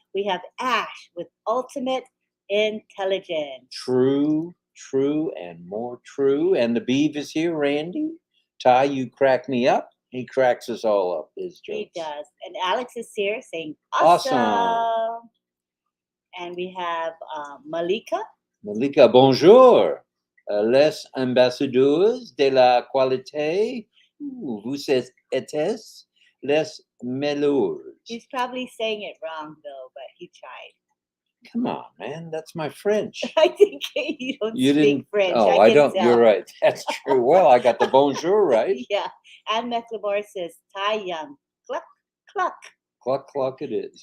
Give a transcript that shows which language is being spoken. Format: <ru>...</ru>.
<en>We have Ash with ultimate intelligence. True, true, and more true. And the Beav is here, Randy. Ty, you crack me up. He cracks us all up, his jokes. He does. And Alex is here saying, awesome. And we have Malika.</en> <fr>Malika, bonjour. Les ambassadeurs de la qualité. Vous êtes les meilleurs.</fr> <en>He's probably saying it wrong, though, but he tried. Come on, man. That's my French. I think you don't speak French. Oh, I don't. Tell. You're right. That's true. Well, I got the bonjour right. Yeah. And Mecklenburg says, Tai Young. Cluck, cluck. Cluck, cluck it is.</en>